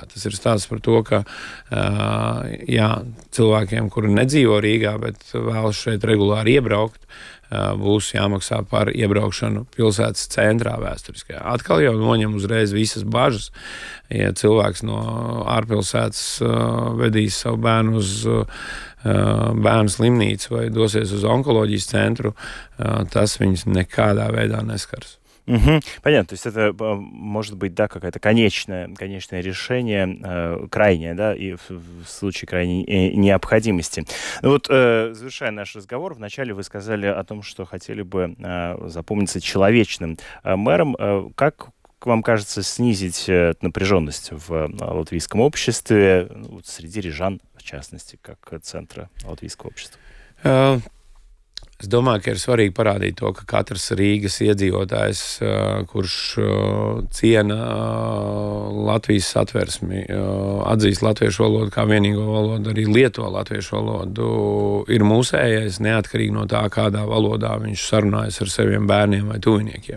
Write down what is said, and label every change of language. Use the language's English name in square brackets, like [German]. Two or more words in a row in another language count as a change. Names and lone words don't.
[Latvian] Tas ir stāsts par to, ka cilvēkiem, kuri nedzīvo Rīgā, bet vēlas šeit regulāri iebraukt, būs jāmaksā par iebraukšanu pilsētas centrā vēsturiskajā. Atkal jau noņem uzreiz visas bažas. Ja cilvēks no ārpilsētas vedīs savu bērnu uz bērnu slimnīcu vai dosies uz onkoloģijas centru, tas viņus nekādā veidā neskars. [Russian] Понятно, то есть это может быть, да, какое-то конечное решение, крайнее, да, и в случае крайней необходимости. Ну вот, завершая наш разговор, вначале вы сказали о том, что хотели бы запомниться человечным мэром. Как вам кажется снизить напряженность в латвийском обществе, среди рижан, в частности, как центра латвийского общества? [Latvian] Es domāju, ka ir svarīgi parādīt to, ka katrs Rīgas iedzīvotājs, kurš ciena Latvijas satversmi, atzīst latviešu valodu kā vienīgo valodu, arī lieto latviešu valodu, ir mūsējais, neatkarīgi no tā, kādā valodā viņš sarunājas ar saviem bērniem vai tuviniekiem.